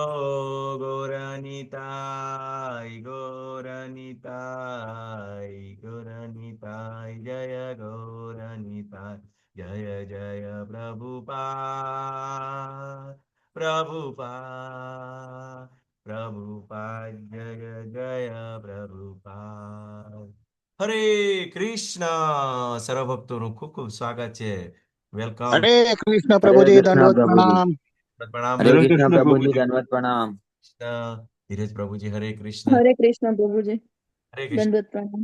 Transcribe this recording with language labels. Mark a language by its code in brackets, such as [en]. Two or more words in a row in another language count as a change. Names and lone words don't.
[gu] Goranitai Goranitai Goranitai Jaya Goranitai Jaya Jaya Prabhupada Prabhupada Prabhupada Jaya Jaya Prabhupada હરે કૃષ્ણ સર્વ ભક્તોનું ખૂબ ખૂબ સ્વાગત છે. વેલકમ. હરે કૃષ્ણ હરે પ્રભુજી કૃષ્ણ દંડવત પ્રભુજી. પ્રણામ. પ્રણામ હરે કૃષ્ણ પ્રભુજી, દંડવત પ્રણામ. કૃષ્ણ. ધીરજ પ્રભુજી હરે કૃષ્ણ. હરે કૃષ્ણ પ્રભુજી, હરે કૃષ્ણ દંડવત પ્રણામ.